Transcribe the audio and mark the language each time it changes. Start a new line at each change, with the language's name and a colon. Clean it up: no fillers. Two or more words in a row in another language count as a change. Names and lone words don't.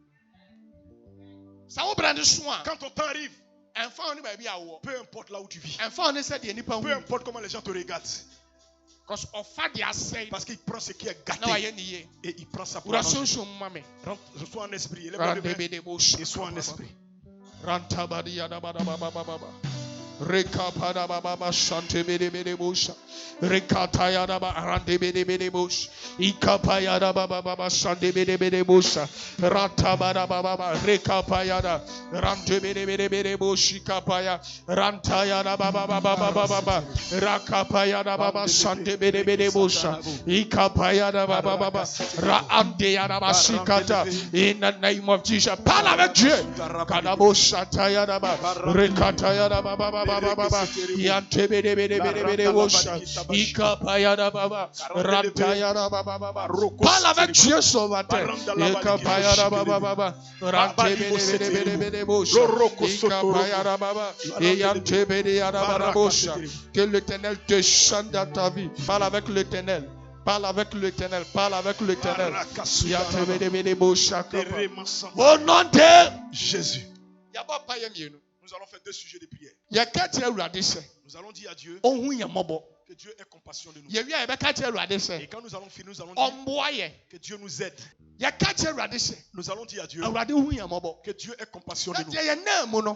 French: Quand ton temps arrive, peu importe là où tu vis, peu importe comment les gens te regardent, parce qu'il prend ce qui est gâté et il prend ça pour manger. Sois en esprit, et sois en esprit. Rekapada baba shante bede bede busha. Rekataya baba rande bede bede bush. Ikapaya baba shante bede bede busha. Ratabada baba rekapaya rande bede bede bede bush. Ikapaya rantaya baba baba rakapaya baba shante bede bede busha. Ikapaya baba raandea baba shikata.
English: In the name of Jesus,
French: parle avec Dieu. Kadabo shataya baba rekataya baba. Yante bede bede bede bede wosha. Ikapayada baba. Rantayada baba. Parle avec Dieu ce matin. Ikapayada baba. Rante bede bede bede bede wosha. Ikapayada baba. Yante bede yada baba wosha. Que l'Éternel te chante dans ta vie. Parle avec l'Éternel. Parle avec l'Éternel. Parle avec l'Éternel. Yante bede bede wosha. Au nom de Jésus. Nous allons faire 2 sujets de prière. Nous allons dire à Dieu que Dieu ait compassion de nous. Et quand nous allons finir, nous allons dire que Dieu nous aide. Nous allons dire à Dieu que Dieu ait compassion de nous.